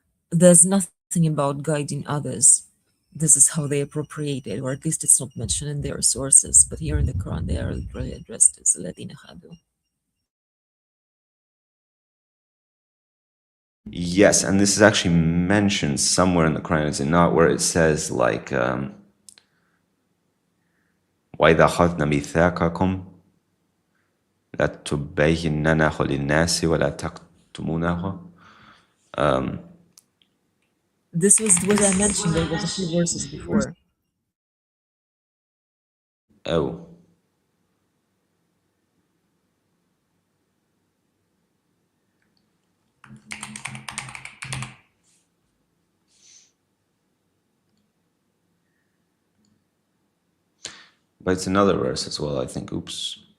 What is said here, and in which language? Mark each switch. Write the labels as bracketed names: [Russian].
[English] There's nothing about guiding others. This is how they appropriate it, or at least it's not mentioned in their sources. But here in the Quran, they are literally addressed as Ladina Hadu. Yes, and this is actually mentioned somewhere in the Quran, is it not? Where it says like, [Arabic] وَإِذَا أَخَذْنَا مِيثَاقَكُمْ لَتُبَيِّنَّنَهُ لِلنَّاسِ وَلَا تَكْتُمُونَهُ. [English] This was what I mentioned. There was a few verses before. Oh, but it's another verse as well, I think. Oops.